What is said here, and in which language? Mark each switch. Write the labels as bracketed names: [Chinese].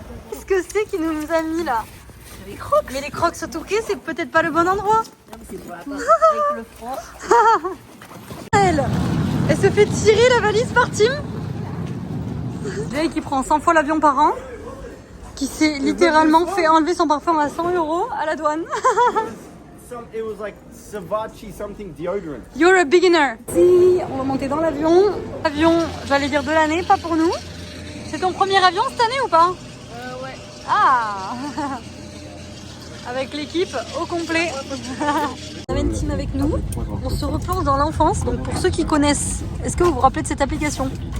[French] Qu'est-ce que c'est qu'il nous a mis là? Les crocs. Mais les crocs au Touquet, c'est peut-être pas le bon endroit. C'est pour avec le froid. Elle se fait tirer la valise par Tim. Jake qui prend 100 fois l'avion par an. Qui s'est littéralement fait enlever son parfum à 100 € à la douane. [English] It was like Savatchi something deodorant. You're a beginner. [French] Si, on va monter dans l'avion. Avion, j'allais dire de l'année, pas pour nous. C'est ton premier avion cette année ou pas? Ouais. Ah. Avec l'équipe au complet. On avait une team avec nous. On se replonge dans l'enfance. Donc pour ceux qui connaissent, est-ce que vous vous rappelez de cette application?